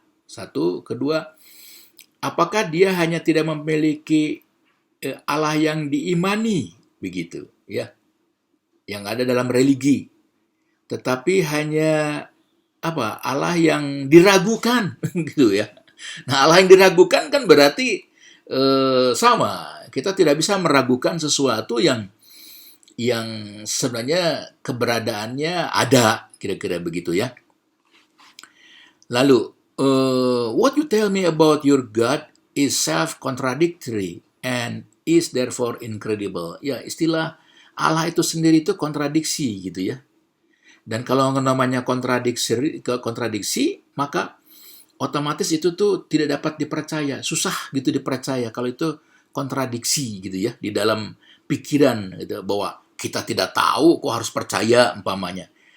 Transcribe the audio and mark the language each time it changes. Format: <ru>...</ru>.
<id>Satu, kedua, apakah dia hanya tidak memiliki Allah yang diimani begitu ya, yang ada dalam religi, tetapi hanya Allah yang diragukan gitu ya. Nah, Allah yang diragukan kan berarti sama, kita tidak bisa meragukan sesuatu yang sebenarnya keberadaannya ada, kira-kira begitu ya.</id> <en>Lalu what you tell me about your God is self-contradictory and is therefore incredible.</en> <id>Ya, istilah Allah itu sendiri itu kontradiksi gitu ya. Dan kalau namanya kontradiksi, maka otomatis itu tuh tidak dapat dipercaya, susah gitu dipercaya kalau itu kontradiksi gitu ya di dalam pikiran gitu, bahwa kita tidak tahu kok harus percaya umpamanya.</id>